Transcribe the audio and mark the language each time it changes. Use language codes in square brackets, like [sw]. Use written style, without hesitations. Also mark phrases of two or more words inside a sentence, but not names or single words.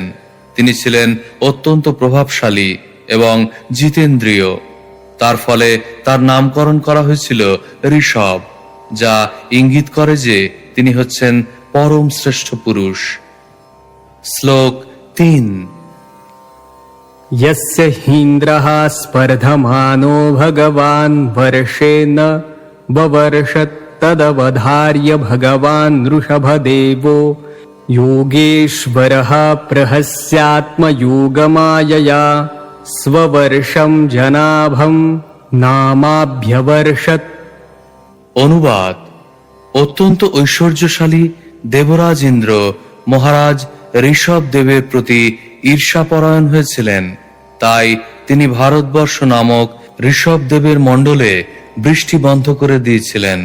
[bn] তিনি ছিলেন অত্যন্ত প্রভাবশালী এবং জিতেন্দ্রিয়। তার ফলে তার নামকরণ করা হয়েছিল ঋষভ, যা ইঙ্গিত করে যে তিনি হচ্ছেন পরম শ্রেষ্ঠ পুরুষ। শ্লোক 3। [sa] यस्य हीन्द्रः स्पर्धमानो भगवान् वर्षेण ववर्षत् तदवधार्य भगवान् ऋषभदेवो योगेश्वरः प्रहस्यात्मयोगमायया स्ववर्षं जनाभं नामाभ्यवर्षत्। [bn] অনুবাদ: অত্যন্ত ঐশ্বর্যশালী দেবরাজ ইন্দ্র মহারাজ ঋষভ দেবের প্রতি ঈর্ষাপরায়ণ হয়েছিলেন। তাই তিনি ভারতবর্ষ নামক ঋষভ দেবের মণ্ডলে বৃষ্টি বন্ধ করে দিয়েছিলেন।